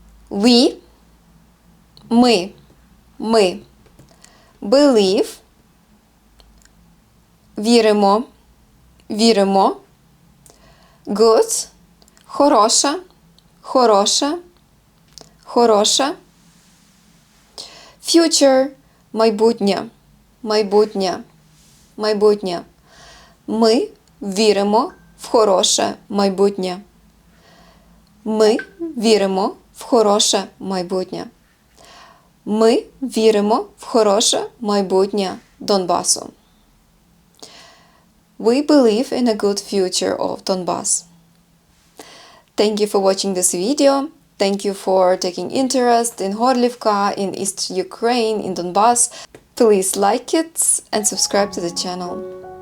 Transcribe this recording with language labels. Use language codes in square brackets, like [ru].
[en] We, [ru] мы, [en] believe, [uk] віримо, [en] good, [uk] хороша, хороше, хороше. Future – майбутнє, майбутнє, майбутнє. Ми віримо в хороше майбутнє. Ми віримо в хороше майбутнє. Ми віримо в хороше майбутнє Донбасу. [en] We believe in a good future of Donbas. Thank you for watching this video. Thank you for taking interest in Horlivka, in East Ukraine, in Donbas. Please like it and subscribe to the channel.